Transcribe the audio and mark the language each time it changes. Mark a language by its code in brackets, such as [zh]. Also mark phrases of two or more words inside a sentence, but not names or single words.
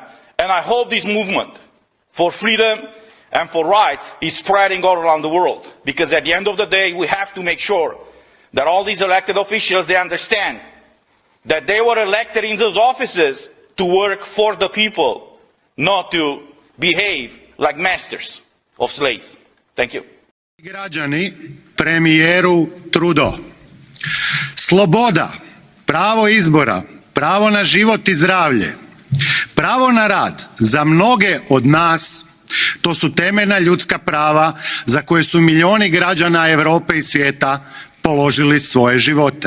[en] And I hope this movement for freedom and for rights is spreading all around the world. Because at the end of the day, we have to make sure that all these elected officials, they understand that they were elected in those offices to work for the people, not to behave like masters of slaves. Thank you. [hr] Građani, premijeru Trudeau. Sloboda, pravo izbora, pravo na život i zdravlje, pravo na rad za mnoge od nas, to su temeljna ljudska prava za koje su milijuni građana Europe i svijeta položili svoje živote.